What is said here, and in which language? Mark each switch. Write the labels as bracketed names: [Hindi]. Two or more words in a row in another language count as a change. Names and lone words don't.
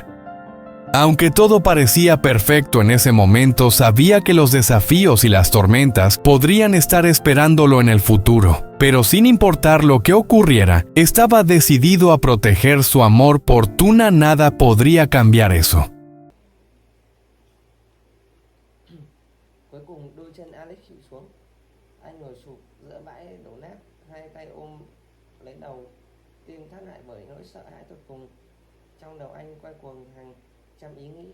[Spanish] Aunque todo parecía perfecto en ese momento, sabía que los desafíos y las tormentas podrían estar esperándolo en el futuro. Pero sin importar lo que ocurriera, estaba decidido a proteger su amor por Tu-na. Nada podría cambiar eso. [Vietnamese] Cuối cùng đôi chân Alex chịu xuống. Anh ngồi sụp giữa bãi đổ nát, hai tay ôm lấy đầu, tim thắt lại bởi nỗi sợ hãi tột cùng. Trong đầu anh quay cuồng hàng trăm ý nghĩ.